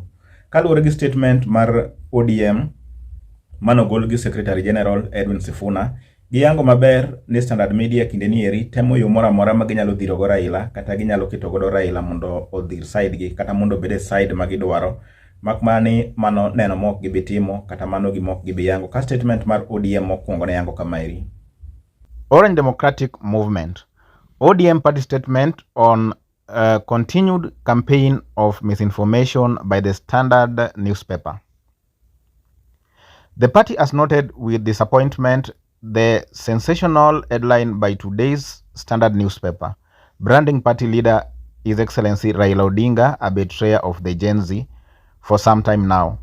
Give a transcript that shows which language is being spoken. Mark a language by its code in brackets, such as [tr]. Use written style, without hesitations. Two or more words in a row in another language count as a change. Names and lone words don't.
[luo] Kaluwore gi statement mar ODM manogol gi [en] Secretary General [luo] Edwin Sifuna, giyango maber ni Standard Media kinde ni eri temo yo moro amora ma ginyalo dhiro go Raila, kata ginyalo keto godo Raila mondo odhir side gi, kata mondo obede side magidwaro, mak mani mano neno mok gibitimo, kata mano gimok gibiyango. Ka statement mar ODM mokwongo ne yango kamaeri: [en] Orange Democratic Movement, ODM party statement on continued campaign of misinformation by the Standard newspaper. The party has noted with disappointment the sensational headline by today's Standard newspaper, branding party leader His Excellency Raila Odinga a betrayer of the Gen Z for some time now.